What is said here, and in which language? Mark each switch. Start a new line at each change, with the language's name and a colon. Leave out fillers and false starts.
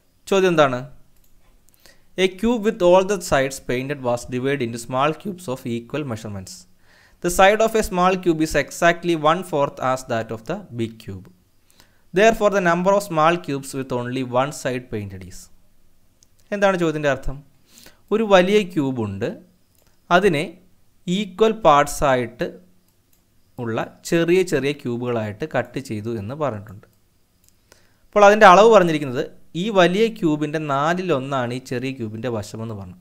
Malayalam: ചോദ്യം എന്താണ്?
English: A cube with all the sides painted was divide into small cubes of equal measurements. The side of a small cube is exactly 1/4 as that of the big cube. Therefore the number of small cubes with only one side painted is.
Malayalam: എന്താണ് ചോദ്യത്തിൻ്റെ അർത്ഥം? ഒരു വലിയ ക്യൂബുണ്ട്, അതിനെ equal parts ആയിട്ട് ഉള്ള ചെറിയ ചെറിയ ക്യൂബുകളായിട്ട് കട്ട് ചെയ്തു എന്ന് പറഞ്ഞിട്ടുണ്ട്. അപ്പോൾ അതിൻ്റെ അളവ് പറഞ്ഞിരിക്കുന്നത് ഈ വലിയ ക്യൂബിൻ്റെ 4/1 ഈ ചെറിയ ക്യൂബിൻ്റെ വശമെന്ന് പറഞ്ഞു.